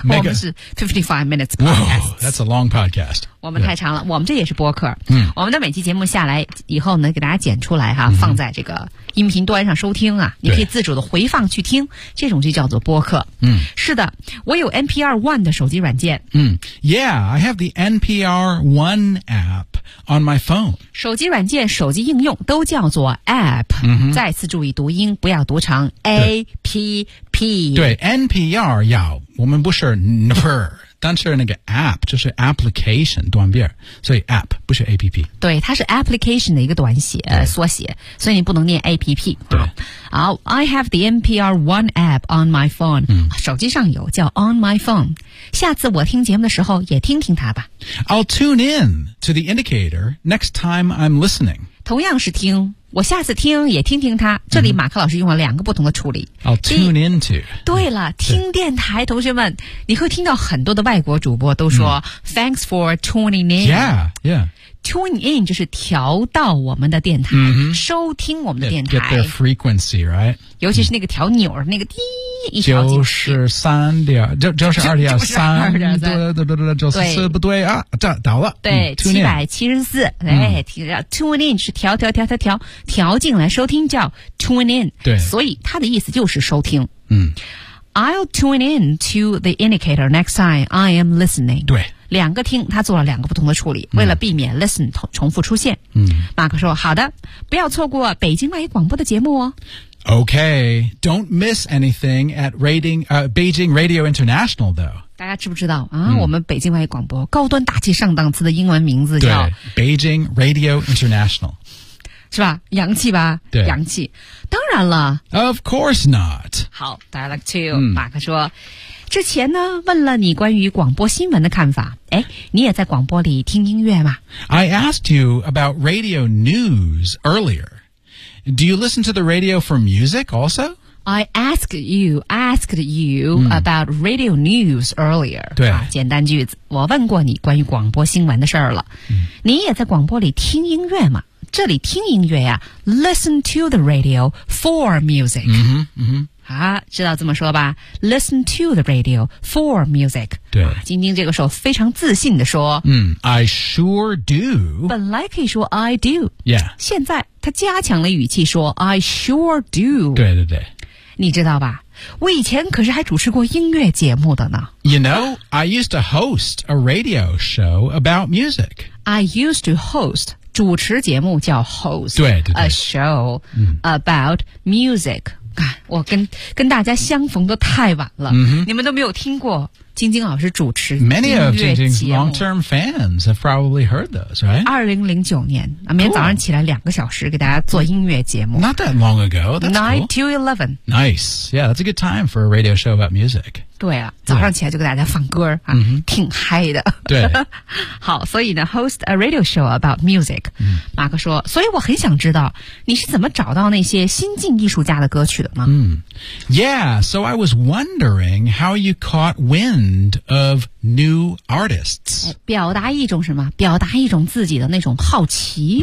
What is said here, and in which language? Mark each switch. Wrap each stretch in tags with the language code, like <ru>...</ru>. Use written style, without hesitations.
<zh>我们是</zh> <en>55 minutes podcast Whoa, that's a long podcast</en> <zh>我们太长了、yeah. 我们这也是播客、 mm. 我们的每期节目下来以后呢给大家剪出来哈、mm-hmm. 放在这个音频端上收听啊你可以自主的回放去听这种就叫做播客、 mm. 是的我有 NPR One 的手机软件、 mm.</zh> <en>Yeah, I have the NPR One appon my phone</en> <zh>手机软件手机应用都叫做 app、 mm-hmm. 再次注意读音不要读成 app 对 NPR 要我们不是 NPR 但是那个 app 就是 application 短边所以 app 不是 app 对它是 application 的一个短写缩写所以你不能念 app 对</zh> <en>好 I have the NPR one app on my phone、 mm.</en> <zh>手机上有叫 on my phone 下次我听节目的时候也听听它吧</zh> <en>I'll tune inTo the indicator, next time I'm listening.</en> <zh>同样是听，我下次听也听听他。这里马克老师用了两个不同的处理。</zh> <en>I'll tune into.</en> <zh>对了，听电台，同学们，你会听到很多的外国主播都说、</zh> <en>Thanks for tuning in. Yeah, yeah.</en> <zh>Tune in 就是调到我们的电台、 mm-hmm. 收听我们的电台</zh> <en>get the frequency right</en> <zh>尤其是那个调钮、mm-hmm. 那个滴一调就是三点就是二点三就是四不对啊这倒了对774、Tune in 是调调进来收听叫 tune in 对所以它的意思就是收听嗯</zh> <en>I'll tune in to the indicator next time I am listening</en> <zh>对两个听他做了两个不同的处理为了避免 listen 重复出现、嗯、马克说好的不要错过北京外语广播的节目哦</zh> <en>OK Don't miss anything at rating,、Beijing Radio International though</en> <zh>大家知不知道啊、嗯？我们北京外语广播高端大气上档次的英文名字叫</zh> <en>Beijing Radio International</en> <zh>是吧洋气吧对洋气当然了</zh> <en>Of course not</en> <zh>好 dialogue two、嗯、马克说之前呢问了你关于广播新闻的看法诶你也在广播里听音乐吗</zh> <en>I asked you about radio news earlier. Do you listen to the radio for music also? I asked you、about radio news earlier.</en> <zh>对、啊、简单句子我问过你关于广播新闻的事儿了、嗯、你也在广播里听音乐吗这里听音乐呀</zh> <en>listen to the radio for music.</en> <zh>嗯哼嗯哼啊，知道这么说吧</zh> <en>？Listen to the radio for music。</en> <zh>对，晶晶这个时候非常自信地说：“</zh> <en>嗯 ，I sure do。”</en> <zh>本来可以说</zh> <en>“I do”， yeah。</en> <zh>现在他加强了语气说 ：</zh> <en>“I sure do。”</en> <zh>对对对，你知道吧？我以前可是还主持过音乐节目的呢。</zh> <en>You know, I used to host a radio show about music. I used to host</en> <zh>主持节目叫</zh> <en>host</en> <zh>对对对</zh> <en>a show、about music。</en> <zh>我跟大家相逢的太晚了、 mm-hmm. 你们都没有听过晶晶老师主持音乐节目。</zh> <en>Many of 晶晶's long-term fans have probably heard those, right?</en> <zh>2009年、cool. 每天早上起来两个小时给大家做音乐节目。</zh> <en>Not that long ago, that's cool. 9 to 11. Nice. Yeah, that's a good time for a radio show about music.</en> <zh>对啊，早上起来就给大家放歌、啊 mm-hmm. 挺嗨的。对。好，所以呢</zh> <en>host a radio show about music.、 Mm.</en> <zh>马克说，所以我很想知道你是怎么找到那些新晋艺术家的歌曲的吗、 mm.</zh> <en>Yeah, so I was wondering how you caught wind. Of new artists.</en> <zh>表达一种什么？表达一种自己的那种好奇。</zh>